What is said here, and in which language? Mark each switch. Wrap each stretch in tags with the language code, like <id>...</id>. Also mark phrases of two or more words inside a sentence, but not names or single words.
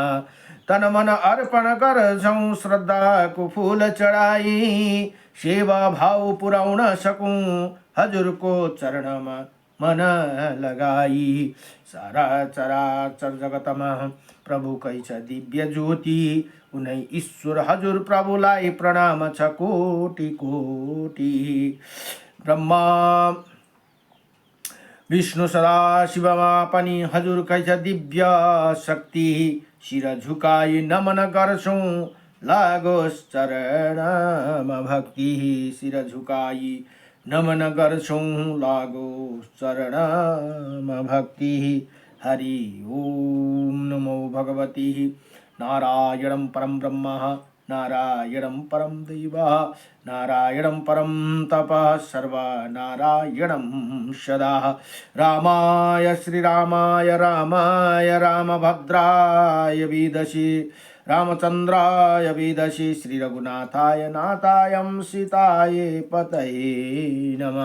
<ne>तन मन अर्पण गर्छौं श्रद्धाको फूल चढाई, सेवा भाव पुर्याउन सकूं हजुरको चरणमा मन लगाई। सारा चराचर जगतमा प्रभुकै छ दिव्य ज्योति, उनै ईश्वर हजुर प्रभुलाई प्रणाम छ कोटि कोटि। ब्रह्मा विष्णु सदा शिवमा पनि हजुरकै छ दिव्य शक्ति। शिर झुकाई नमन गर्छौं लागोस् चरणमा भक्ति। शिर झुकाई नमन गर्छौं लागोस् चरणमा भक्ति।</ne> <sa>हरि ओम नमो भगवती नारायणं परं ब्रह्म, नारायणं परं दैव, नारायणं परं तपः, सर्वनारायणं सदा। रामाय श्रीरामाय रामाय रामभद्राय विदसि, रामचन्द्राय विदसि, श्रीरघुनाथाय नाथायं सीताय पतये नमः।</sa>